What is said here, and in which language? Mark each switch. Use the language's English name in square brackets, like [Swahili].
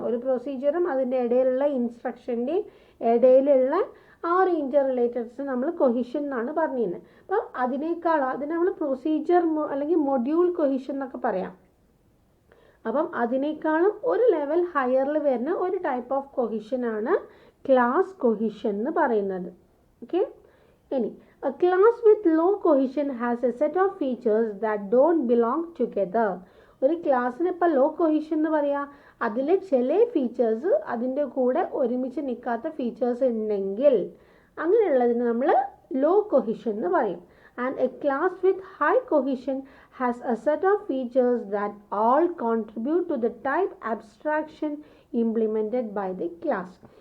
[Malayalam] ഒരു പ്രൊസീജിയറും അതിൻ്റെ ഇടയിലുള്ള ഇൻസ്ട്രക്ഷൻ്റെയും ഇടയിലുള്ള ആ ഒരു ഇൻ്റർ റിലേറ്റഡ്സ് നമ്മൾ കൊഹിഷൻ എന്നാണ് പറഞ്ഞിരുന്നത്. അപ്പം അതിനെ നമ്മൾ പ്രൊസീജിയർ അല്ലെങ്കിൽ മൊഡ്യൂൾ കൊഹിഷൻ എന്നൊക്കെ പറയാം. അപ്പം അതിനേക്കാളും ഒരു ലെവൽ ഹയറിൽ വരുന്ന ഒരു ടൈപ്പ് ഓഫ് കൊഹിഷനാണ് ക്ലാസ് കൊഹിഷൻ എന്ന് പറയുന്നത്. [English] Okay, ഇനി a class with low cohesion has a set of features that don't belong together. [Malayalam] ഒരു ക്ലാസ്സിന് ഇപ്പോൾ ലോ കൊഹിഷൻ എന്ന് പറയാം, അതിൽ ചില ഫീച്ചേഴ്സ് അതിൻ്റെ കൂടെ ഒരുമിച്ച് നിൽക്കാത്ത ഫീച്ചേഴ്സ് ഉണ്ടെങ്കിൽ അങ്ങനെയുള്ളതിന് നമ്മൾ ലോ കൊഹിഷൻ എന്ന് പറയും. [English] And a class with high cohesion has a set of features that all contribute to the type abstraction implemented by the class.